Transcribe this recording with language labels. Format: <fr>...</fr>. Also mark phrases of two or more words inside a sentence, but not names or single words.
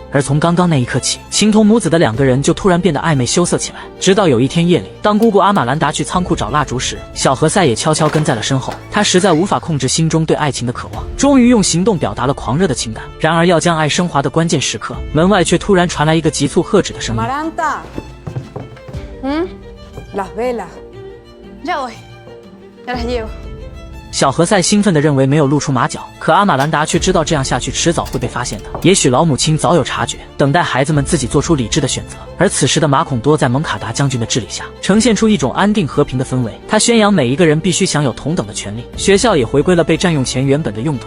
<zh>而从刚刚那一刻起，情同母子的两个人就突然变得暧昧羞涩起来。直到有一天夜里，当姑姑阿玛兰达去仓库找蜡烛时，小何塞也悄悄跟在了身后。他实在无法控制心中对爱情的渴望，终于用行动表达了狂热的情感。然而要将爱升华的关键时刻，门外却突然传来一个急促喝止的声音。</zh> <es>Amaranta. Las velas. Ya voy. Ya las llevo.</es> <zh>小何塞兴奋地认为没有露出马脚，可阿玛兰达却知道这样下去迟早会被发现的。也许老母亲早有察觉，等待孩子们自己做出理智的选择。而此时的马孔多在蒙卡达将军的治理下，呈现出一种安定和平的氛围。他宣扬每一个人必须享有同等的权利，学校也回归了被占用前原本的用途。</zh>